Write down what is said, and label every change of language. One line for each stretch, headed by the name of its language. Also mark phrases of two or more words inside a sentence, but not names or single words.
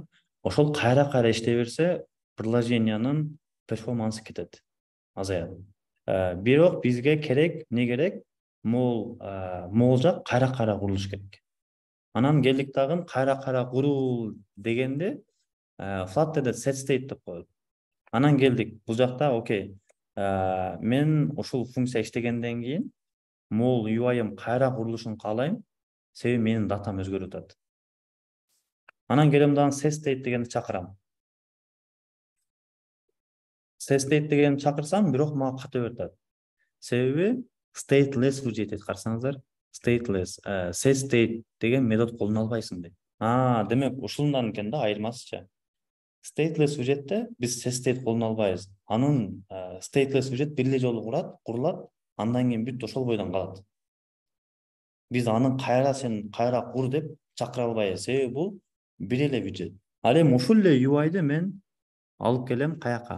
Kyrgyz: Ошол кайра иштей берсе, приложениянын перформансы кетет, азаят. Бирок бизге керек, эмне керек? Могул жак кайра курулуш керек. Анан келдик дагы кайра куруу дегенде Flutter'да
English: set state
Kyrgyz: деп коет. Анан келдик бул жакта окей. Мен ушул функция иштегенден кийин могул UI-ым кайра курулушун каалайм, себеби менин датам өзгөрүп атат. Анан келем дагы
English: set state
Kyrgyz: дегенди чакырам.
English: Set state
Kyrgyz: дегенди чакырсам, бирок мага ката берип атат. Себеби stateless выйдет, карасаңыздар.
English: Stateless, set state
Kyrgyz: деген метод колдоно албайсың дейт. Демек ушундан экен да айырмасычы.
English: Stateless widgetте
Kyrgyz: биз
English: set state
Kyrgyz: колдоно албайбыз. Анын
English: stateless widget
Kyrgyz: бир эле жолу курулат, андан кийин бүт ошол бойдон калат. Биз анын кайра кур деп чакыра албайбыз, себеби бул бир эле widget. Ал эми ушул эле UI'ды мен алып келем каяка?